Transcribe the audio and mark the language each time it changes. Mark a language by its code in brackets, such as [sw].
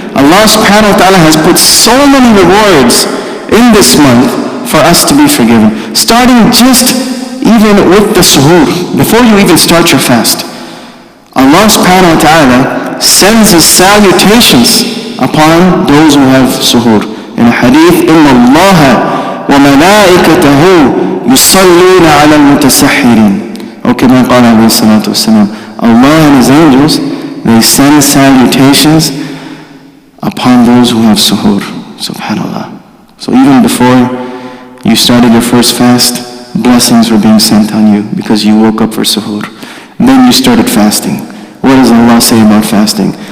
[en] Allah subhanahu wa ta'ala has put so many rewards in this month for us to be forgiven. Starting just even with the suhoor, before you even start your fast. Allah subhanahu wa ta'ala sends His salutations upon those who have suhoor. In a hadith, [ar] إِنَّ اللَّهَ وَمَلَائِكَتَهُ يُصَلُّونَ عَلَى الْمُتَسَحِّرِينَ أو كما قال عليه الصلاة والسلام. [en] Allah and His angels, they send salutations upon those who have suhoor. Subhanallah. So even before you started your first fast, blessings were being sent on you because you woke up for suhoor. Then you started fasting. What does Allah say about fasting?